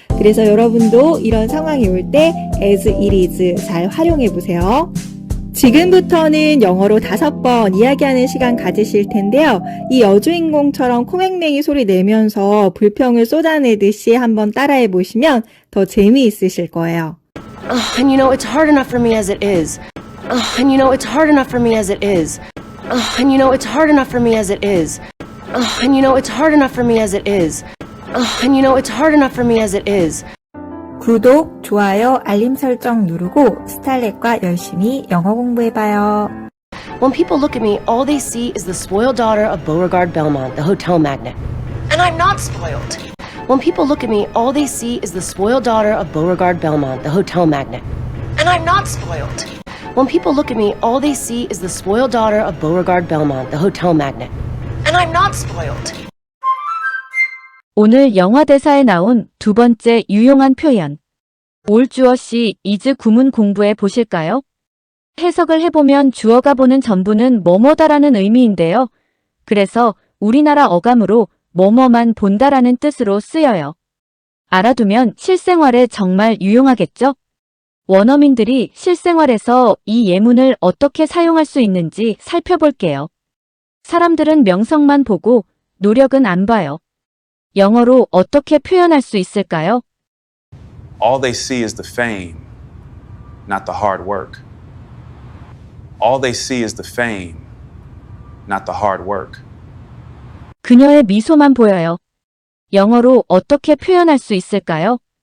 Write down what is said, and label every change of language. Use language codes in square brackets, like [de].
[ko] 그래서 여러분도 이런 상황이 올 때 [en] as it is [ko] 잘 활용해 보세요. 지금부터는 영어로 5번 이야기하는 시간 가지실 텐데요. 이 여주인공처럼 코맹맹이 소리 내면서 불평을 쏟아내듯이 한번 따라해 보시면 더 재미있으실 거예요. [en] And you know, it's hard enough for me as it is. And you know, it's hard enough for me as it is. And you know, it's hard enough for me as it is. And you know, it's hard enough for me as it is. And you know, it's hard enough for me as it is. [ko] 구독, 좋아요, 알림 설정 누르고 스칼렛과 열심히 영어 공부해봐요. [en] When people look at me, all they see is the spoiled daughter of Beauregard Belmont, the hotel magnate. And I'm not spoiled. When people look at me, all they see is the spoiled daughter of Beauregard Belmont, the hotel magnate. And I'm not spoiled. When people look at me, all they see is the spoiled daughter of Beauregard Belmont, the hotel magnate. And I'm not spoiled. [ko] 오늘 영화 대사에 나온 두 번째 유용한 표현. 올 주어시 is 구문 공부해 보실까요? 해석을 해보면 주어가 보는 전부는 뭐뭐다라는 의미인데요. 그래서 우리나라 어감으로 뭐뭐만 본다라는 뜻으로 쓰여요. 알아두면 실생활에 정말 유용하겠죠? 원어민들이 실생활에서 이 예문을 어떻게 사용할 수 있는지 살펴볼게요. 사람들은 명성만 보고 노력은 안 봐요. 영어로 어떻게 표현할 수 있을까요? [en] All they see is the fame, not the hard work. All they see is the fame, not the hard work. [ko] 그녀의 미소만 보여요. 영어로 어떻게 표현할 수 있을까요?